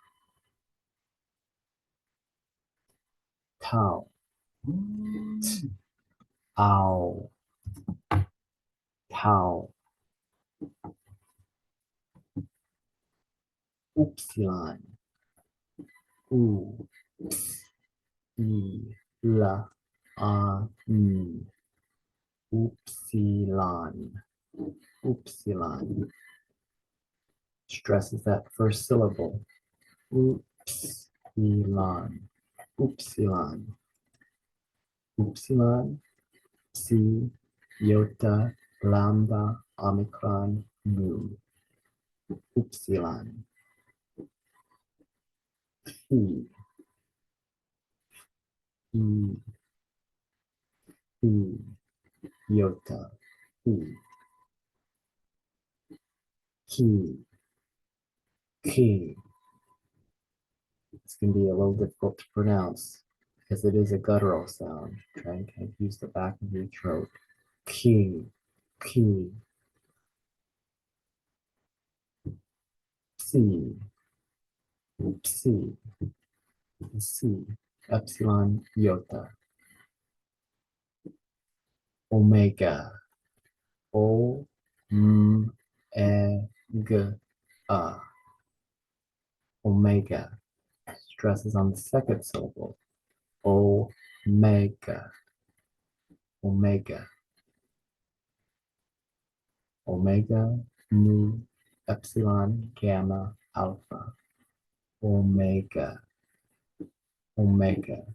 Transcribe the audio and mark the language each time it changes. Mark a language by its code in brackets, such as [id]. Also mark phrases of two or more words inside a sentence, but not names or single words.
[en] tau, tau, tau, upsilon, u, i, la, n, upsilon, upsilon. Stresses that first syllable. Upsilon, upsilon, upsilon, psi, iota, lambda, omicron, mu, upsilon, phi, e, phi, iota, phi, chi, chi. It's going to be a little difficult to pronounce because it is a guttural sound. Try and kind of use the back of your throat. Chi, chi, psi, psi, psi, epsilon, iota, omega, o, m, e, g, a, omega. Stresses on the second syllable. Omega, omega, omega, mu, epsilon, gamma, alpha, omega, omega.